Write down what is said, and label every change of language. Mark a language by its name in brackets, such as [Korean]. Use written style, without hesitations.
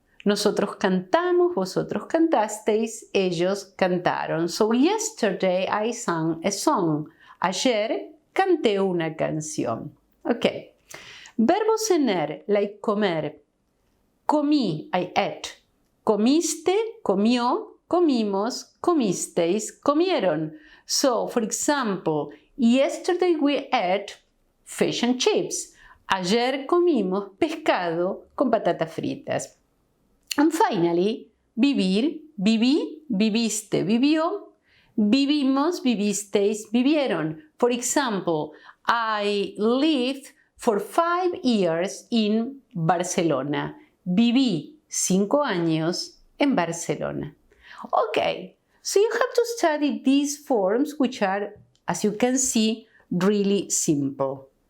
[Spanish] Nosotros cantamos, vosotros cantasteis, ellos cantaron. [English] So yesterday I sang a song. [Spanish] Ayer canté una canción. Okay. Verbos en er, [English] like [Spanish] comer. Comí, [English] I ate. [Spanish] Comiste, comió, comimos, comisteis, comieron. [English] So, for example, yesterday we ate fish and chips. [Spanish] Ayer comimos pescado con patatas fritas. [English] And finally, [Spanish] vivir, viví, viviste, vivió, vivimos, vivisteis, vivieron. [English] For example, I lived for 5 years in Barcelona. [Spanish] Viví 5 años en Barcelona. [English] Okay, so you have to study these forms, which are, as you can see, really simple.